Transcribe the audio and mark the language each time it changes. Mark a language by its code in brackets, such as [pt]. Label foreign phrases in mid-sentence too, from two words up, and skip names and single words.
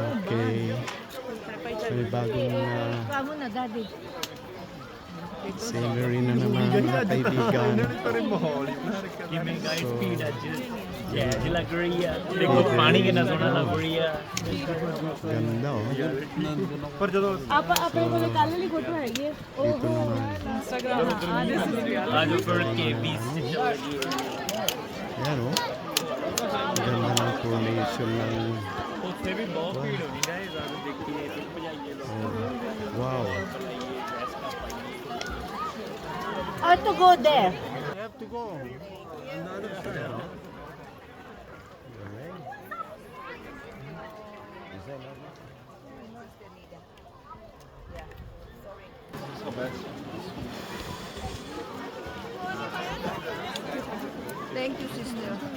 [tl] Okay. May bagong Bago na, daddy. scenery na naman mga kaibigan. [pa] ਜਿਵੇਂ ਗਾਇਸ ਸਪੀਡ ਅੱਜ ਜੈਜ ਲੱਗ ਰਹੀ ਆ ਦੇਖੋ ਪਾਣੀ ਕਿੰਨਾ ਸੋਹਣਾ ਲੱਗ ਰਹੀ ਆ [tl] Ganda oh. [pa] ਪਰ ਜਦੋਂ ਆਪਣੇ ਕੋਲ ਕੱਲ ਲਈ ਫੋਟੋ ਹੈਗੀ ਹੈ [tl] Dito naman. [pa] ਇੰਸਟਾਗ੍ਰਾਮ ਆਜੋ ਫਿਰ ਕੇਬੀਸ [tl] Ayan oh. Ganda ng formation ng... [pa] ਉੱਥੇ ਵੀ ਬਹੁਤ ਭੀੜ ਹੋਣੀ ਗਾਇਸ ਆਜੋ ਦੇਖੀਏ ਤੇ ਭਜਾਈਏ ਲੋਕ [en] Wow. I have to go there. You have to go. On the other side. Thank you, sister.